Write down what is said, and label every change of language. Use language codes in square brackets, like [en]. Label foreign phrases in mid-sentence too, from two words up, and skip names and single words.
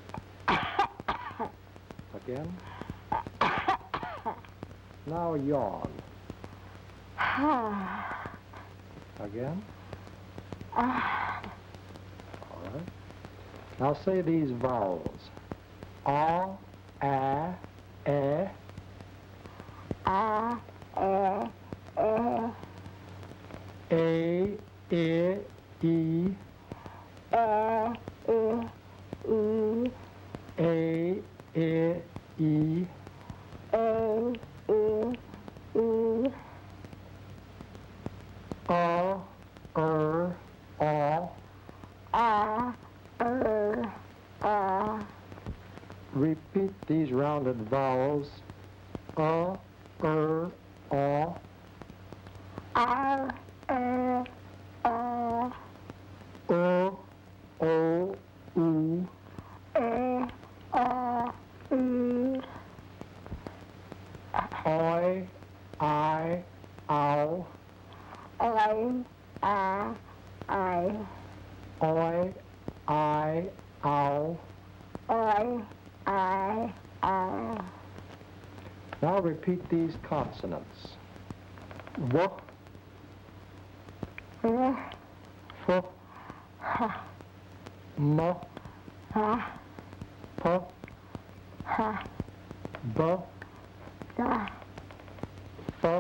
[en] Again. Now yawn. Again. All right. Now say these vowels. A, A, E. A, E, E. A, E, E. E, E, E. A, E, E. A, E, E. A, A. A, A. Repeat these rounded vowels. A, A. A, E, E. O, O, U. E, O, U. I, ow. I, I. Oi, ow. I. Now repeat these consonants. W, W, f, H, m, H, p, H, b, D, f,